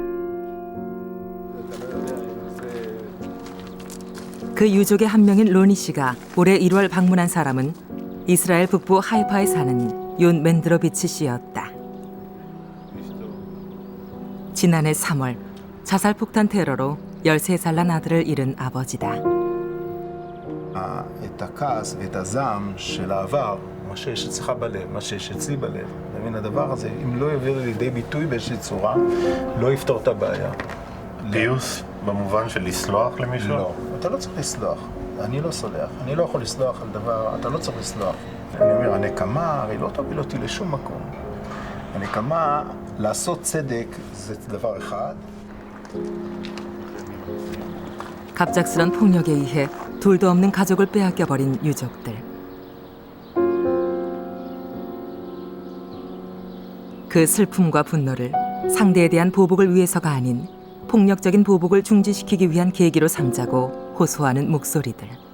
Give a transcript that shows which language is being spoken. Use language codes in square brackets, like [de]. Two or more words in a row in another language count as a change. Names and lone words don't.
[ko] 그 유족의 한 명인 로니 씨가 올해 1월 방문한 사람은 이스라엘 북부 하이파에 사는 욘 맨드로비치 씨였다. 지난해 3월 자살폭탄 테러로 13살 난 아들을 잃은 아버지다. [he] את הכעס ואת הזעם של העבר, מה שיש אצלך בלב, מה שיש אצלי בלב, מבין הדבר הזה, אם לא יביא לידי ביטוי באיזושהי צורה, לא יפתור את הבעיה. פיוס במובן של לסלוח למישהו? לא, אתה לא צריך לסלוח. אני לא סולח, אני לא יכול לסלוח על דבר, אתה לא צריך לסלוח. אני אומר, הנקמה הרי לא תוביל אותי לשום מקום. הנקמה, לעשות צדק זה דבר אחד. [ko] 갑작스런 폭력에 의해 둘도 없는 가족을 빼앗겨버린 유족들. 그 슬픔과 분노를 상대에 대한 보복을 위해서가 아닌 폭력적인 보복을 중지시키기 위한 계기로 삼자고 호소하는 목소리들.